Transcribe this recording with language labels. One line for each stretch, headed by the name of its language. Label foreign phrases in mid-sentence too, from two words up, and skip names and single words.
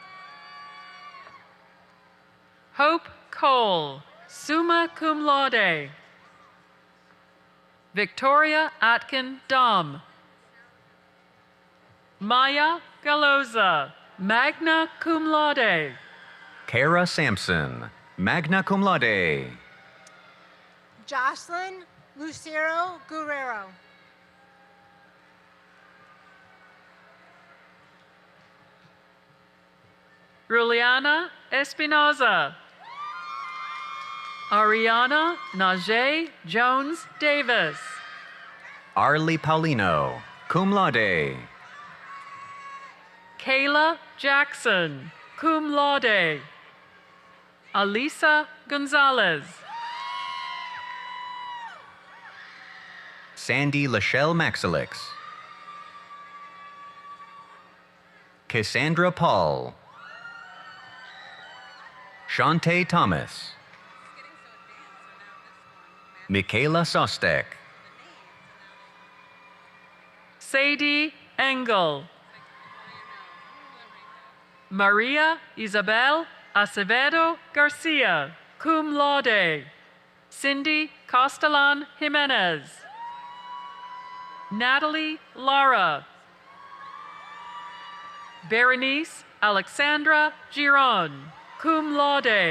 English: Hope Cole,
Latin: summa cum laude.
English: Victoria Atkin Dom. Maya Galoza,
Latin: magna cum laude.
English: Kara Sampson,
Latin: magna cum laude.
English: Jocelyn Lucero Guerrero. Juliana Espinoza. Ariana Najee Jones Davis. Arlie Paulino,
Latin: cum laude.
English: Kayla Jackson,
Latin: cum laude.
English: Alisa Gonzalez. Sandy Lachelle Maxilix. Cassandra Paul. Shantae Thomas. Michaela Sostek. Sadie Engel. Maria Isabel Acevedo Garcia,
Latin: cum laude.
English: Cindy Castellan Jimenez. Natalie Lara. Berenice Alexandra Giron,
Latin: cum laude.